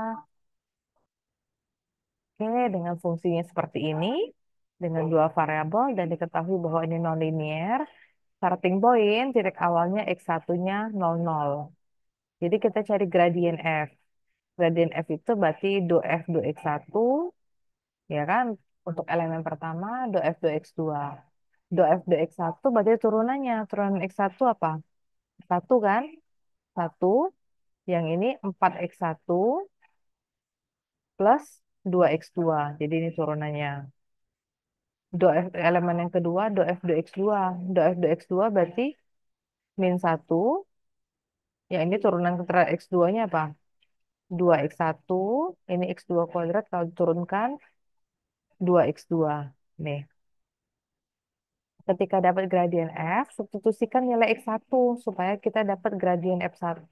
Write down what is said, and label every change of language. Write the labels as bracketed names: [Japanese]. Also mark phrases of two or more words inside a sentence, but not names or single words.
[Indonesian] Oke, dengan fungsinya seperti ini, dengan dua variabel dan diketahui bahwa ini nonlinear, [English] starting point [Indonesian] titik awalnya x1-nya 00. Jadi kita cari gradien f. Gradien f itu berarti do f do x1, ya kan? Untuk elemen pertama, do f do x2. Do f do x1 berarti turunannya. Turunan x1 apa? 1 kan? 1. Yang ini 4x1 plus 2x2. Jadi ini turunannya. Do F, elemen yang kedua, do F do X2. Do F do X2 berarti min 1. Ya ini turunan keterangan X2-nya apa? 2x1. Ini X2 kuadrat kalau diturunkan 2x2. Nih, ketika dapat gradien F, substitusikan nilai X1 supaya kita dapat gradien F1.